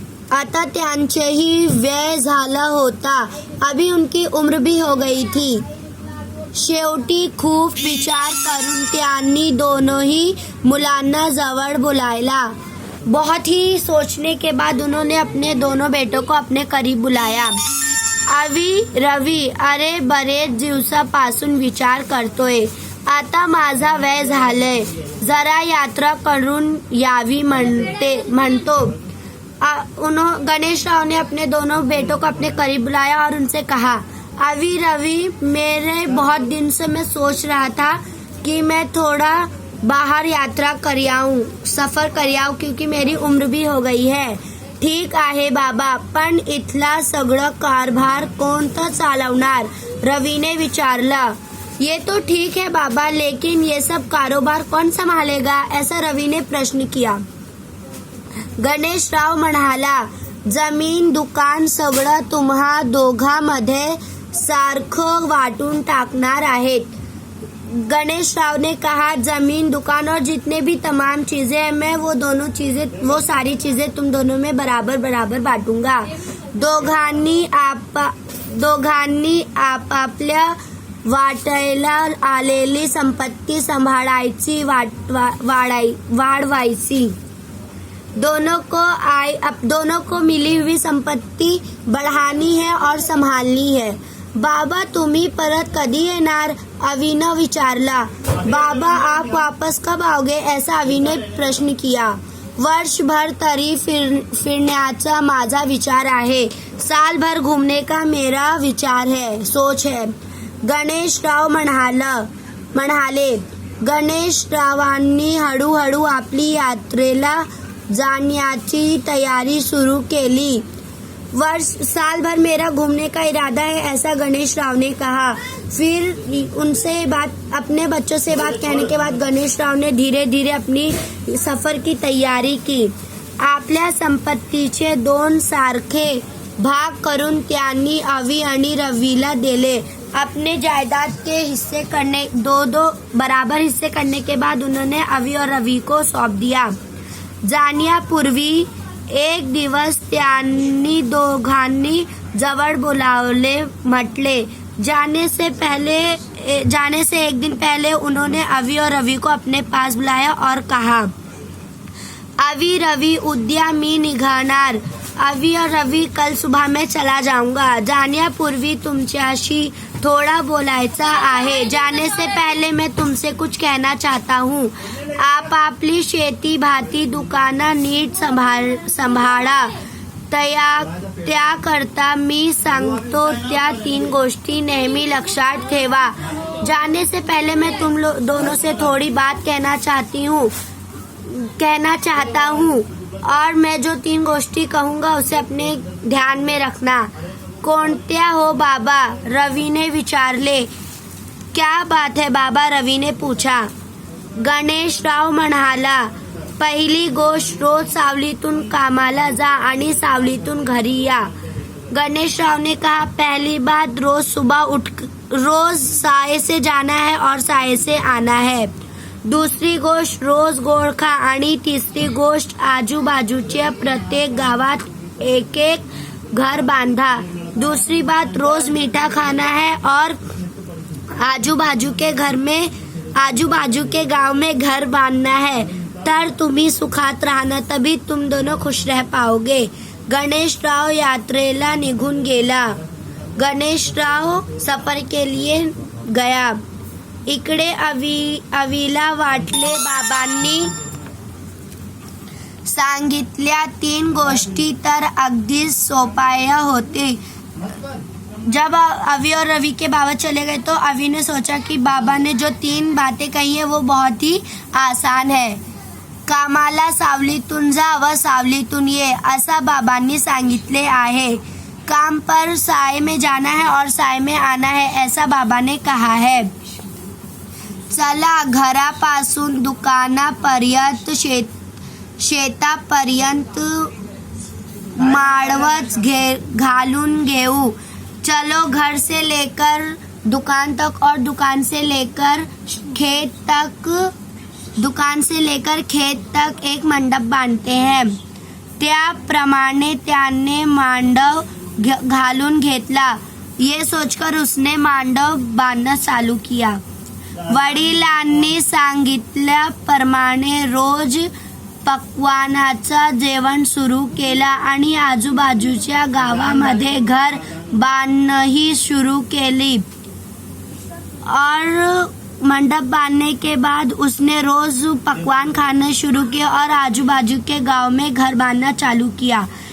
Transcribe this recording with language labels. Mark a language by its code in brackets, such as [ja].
[mr] आता त्यांचेही वय झाला होता। [hi] अभी उनकी उम्र भी हो गई थी। [mr] शेवटी खूप विचार करून त्यांनी दोनोंही मुलांना जवळ बुलायला। [hi] बहुत ही सोचने के बाद उन्होंने अपने दोनों बेटों को अपने करीब बुलाया। [mr] अवी, रवि, अरे बरेच दिवसापासून विचार करतोय। आता माझा वय झालंय, जरा यात्रा करून यावी म्हणतो। [hi] गणेश राव ने अपने दोनों बेटों को अपने करीब बुलाया और उनसे कहा, अभी रवि, मेरे बहुत दिन से मैं सोच रहा था कि मैं थोड़ा बाहर यात्रा सफर करूं क्योंकि मेरी उम्र भी हो गई है. [mr] ठीक आहे बाबा, पण इथला सगळं कारभार कोण चालवणार? रवीने विचारलं. [hi] ये तो ठीक है बाबा, लेकिन ये सब कारोबार कौन संभालेगा? ऐसा रवि ने प्रश्न किया. [mr] गणेश राव म्हणाला, जमीन दुकान सगळं तुम्हा दोघांमध्ये सारखं वाटून टाकणार आहेत. [hi] गणेश राव ने कहा, जमीन दुकान और जितने भी तमाम चीजें हैं, मैं वो सारी चीजें तुम दोनों में बराबर बराबर बांटूंगा. [mr] दोघांनी आपापल्या वाटायला आलेली संपत्ती सांभाळायची, वाढवायची. [hi] दोनों को मिली हुई संपत्ती बढ़ानी है और संभालनी है. [mr] बाबा, तुम्ही परत कधी येणार? अवीने विचारला. [hi] बाबा, आप वापस कब आओगे? ऐसा अवीने प्रश्न किया. [mr] वर्षभर तरी फिरण्याचा माझा विचार आहे. [hi] साल भर घूमने का मेरा विचार है, सोच है. [mr] गणेश राव म्हणाले. गणेश रावांनी हळूहळू आपली यात्रेला जाण्याची तयारी सुरू केली. [hi] साल भर मेरा घूमने का इरादा है, ऐसा गणेश राव ने कहा. फिर अपने बच्चों से बात कहने के बाद गणेश राव ने धीरे धीरे अपनी सफर की तैयारी की. [mr] आपल्या संपत्तीचे 2 सारखे भाग करून त्यांनी अवी आणि रवीला दिले. [hi] अपने जायदाद के हिस्से दो बराबर हिस्से करने के बाद उन्होंने अवी और रवि को सौंप दिया. [mr] जाण्यापूर्वी एक दिवस त्यांनी दोघांनी जवळ बोलावले. [hi] म्हटले, जाने से एक दिन पहले उन्होंने अवी और रवि को अपने पास बुलाया और कहा, अवी, रवि, [mr] उद्या मी निघणार. [hi] अवी और रवि, कल सुबह मैं चला जाऊंगा. [mr] जाण्यापूर्वी तुमच्याशी थोड़ा बोलायचा आहे. [hi] जाने से पहले मैं तुमसे कुछ कहना चाहता हूँ. [mr] आप आपली शेती भाती दुकानं नीट सांभाळा. त्याकरता मी सांगतो त्या 3 गोष्टी नेहमी लक्षात ठेवा. [hi] जाने से पहले मैं तुम दोनों से थोड़ी बात कहना चाहता हूँ और मैं जो 3 गोष्टी कहूँगा उसे अपने ध्यान में रखना. [mr] कोणत्या हो बाबा? रवि ने विचारले. [hi] क्या बात है बाबा? रवि ने पूछा. [mr] गणेश राव म्हणाला, पहिली गोष्ट, रोज सावलीतून कामाला जा आणि सावलीतून घरी या. [hi] गणेश राव ने कहा, पहली बात, रोज साये से जाना है और साये से आना है. [mr] दुसरी गोष्ट, रोज गोड खा. आणि तिसरी गोष्ट, आजूबाजूच्या प्रत्येक गावात एक घर बांधा. [hi] दूसरी बात, रोज मीठा खाना है और आजूबाजू के गांव में घर बांधना है. [mr] तर तुम्ही सुखात राहणार, [hi] तभी तुम दोनों खुश रह पाओगे. गणेश राव [mr] यात्रेला निघून गेला. [hi] गणेश राव सफर के लिए गया. [mr] इकडे अवीला वाटले, बाबांनी सांगितल्या 3 गोष्टी तर अगदी सोप्या होते. [hi] जब अवी और रवि के बाबा चले गए तो अवी ने सोचा कि बाबा ने जो 3 बातें कही है वो बहुत ही आसान है. [mr] कामाला सावलीतून जा व सावलीतून ये, असा बाबांनी सांगितले आहे. [hi] काम पर साय में जाना है और साय में आना है, ऐसा बाबा ने कहा है. [mr] चला, घरापासून दुकानापर्यंत शेतापर्यंत माळवच घालून घेऊ. [hi] चलो, घर से लेकर दुकान तक और दुकान से लेकर खेत तक एक मंडप बांधते हैं. [mr] त्याप्रमाणे त्याने मांडव घालून घेतला. [hi] ये सोचकर उसने मांडव बांधणं चालू किया. [mr] वडिलांनी सांगितल्याप्रमाणे रोज पक्वानाचं जेवण सुरू केला आणि आजूबाजूच्या गावामध्ये घर बांधणंही सुरू केली. और [hi] मंडप बांधने के बाद उसने रोज पकवान खाना शुरू किए और आजूबाजू के गाव में घर बांधना चालू किया.